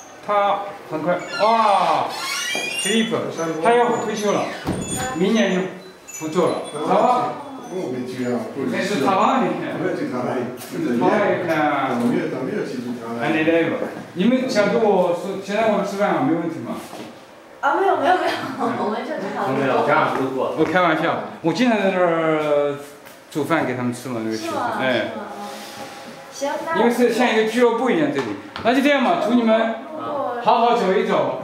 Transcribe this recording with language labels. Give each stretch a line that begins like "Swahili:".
Chinese: 他很快，哇，Philippe，他要退休了，明年就不做了。好吧？
French: Mais je travaille. Je travaille avec un élève.
Chinese: 你们想跟我说，现在我吃饭没问题吗？没有，我们这正常。没有，这样不做。我开玩笑，我经常在这儿煮饭给他们吃嘛，那个学生，哎。行，因为是像一个俱乐部一样这里，那就这样嘛，祝你们好好走一走。